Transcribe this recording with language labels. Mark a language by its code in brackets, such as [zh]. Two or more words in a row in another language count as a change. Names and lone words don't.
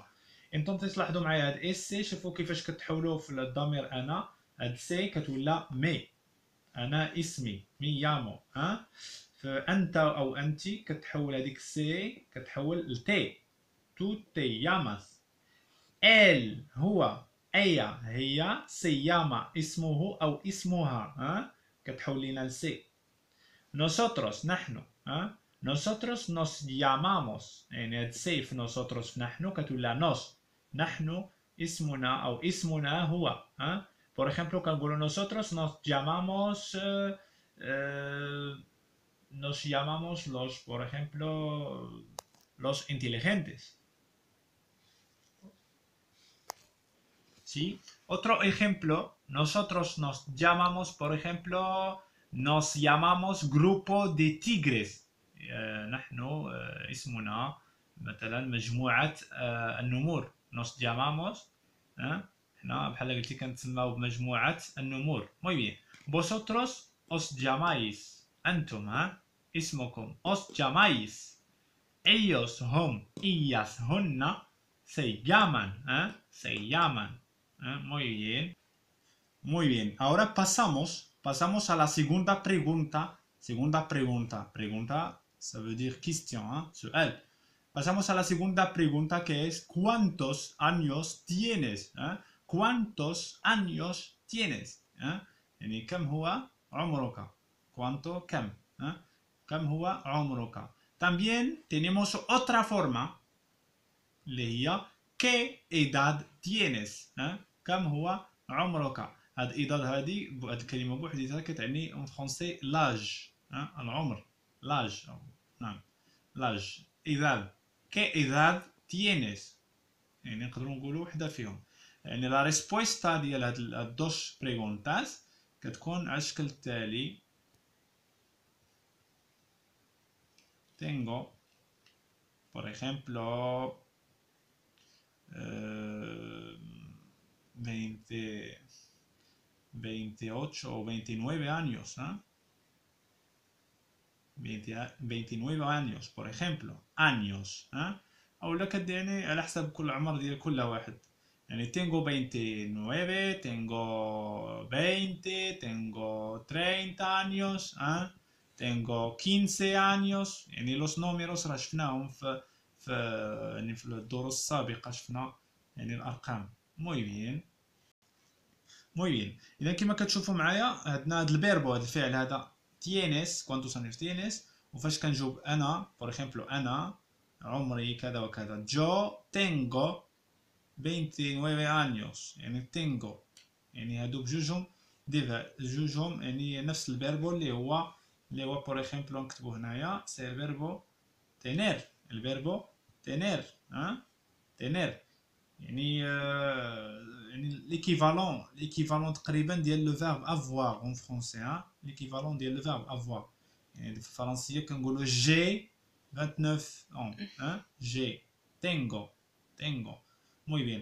[ar] انتم تلاحظوا معايا هاد اس سي شوفوا كيفاش كتحولوا في الضمير انا هاد سي كتولى مي انا اسمي [es] me llamo [ar] فانت او انت كتحول هذيك سي كتحول لتي [es] tú te llamas. [ar] ال هو ايا هي [es] se llama [ar] اسمه او اسمها كتحول لينا لسي. [es] nosotros نحن nosotros nos llamamos [ar] يعني هاد سي في [es] nosotros [ar] في نحن كتولى [es] nos [ar] نحن اسمنا او اسمنا هو [es] por ejemplo كنقولوا nosotros nos llamamos los por ejemplo los inteligentes. ¿Sí? Otro ejemplo, nosotros nos llamamos por ejemplo nos llamamos grupo de tigres. [ar] نحن اسمنا مثلا مجموعة النمور. [es] nos llamamos [ar] حنا بحال قلتي كنتسماو بمجموعة النمور. [es] muy bien. vosotros os llamáis. [ar] أنتم اسمكم [es] os llamáis. ellos هم ellas هن se llaman muy bien. Muy bien. Ahora pasamos a la segunda pregunta. Pregunta, [fr] ça veut dire question, [ar] سؤال. [es] Pasamos a la segunda pregunta que es ¿cuántos años tienes? ¿Cuántos años tienes? [ar] يعني كم هو عمرك? ¿Cuánto كم? كم هو عمرك? [es] También tenemos otra forma [ar] اللي هي [es] ¿qué edad tienes? [ar] كم هو عمرك؟ هاد الإضاد هادي هاد الكلمة بوحديتها كتعني [fr] en français [ar] لاج العمر لاج نعم لاج [es] edad qué edad tienes [ar] يعني نقدروا نقولوا وحدة فيهم يعني [es] la respuesta [ar] ديال هاد [es] las dos preguntas [ar] كتكون على الشكل التالي [es] tengo por ejemplo 28 o 29 años, 29 años, por ejemplo, años, [ar] أو لا كديرني على حسب كل عمر ديال كل واحد يعني [es] tengo 29 tengo 20 tengo 30 años tengo 15 años [ar] يعني [es] los números [ar] راه شفناهم في يعني في الدروس السابقة شفنا يعني الأرقام. [es] muy bien. muy bien. [ar] إذا كما كتشوفوا معايا عندنا هاد الفيربو هاد الفعل هذا [es] tienes cuántos años tienes [ar] وفاش كنجاوب أنا por ejemplo أنا عمري كذا وكذا [es] yo tengo 29 años [ar] يعني tengo يعني هادو بجوجهم جوجهم يعني نفس الفيربو اللي هو [es] por ejemplo [ar] نكتبو هنايا سي الفيربو tener الفيربو [es] tener tener [ar] يعني يعني ليكيفالون تقريبا ديال [fr] le verbe avoir en français [ar] ليكيفالون ديال [fr] le verbe avoir [ar] يعني في الفرنسيه كنقولوا [fr] j'ai 29 ans [es] yo tengo muy bien.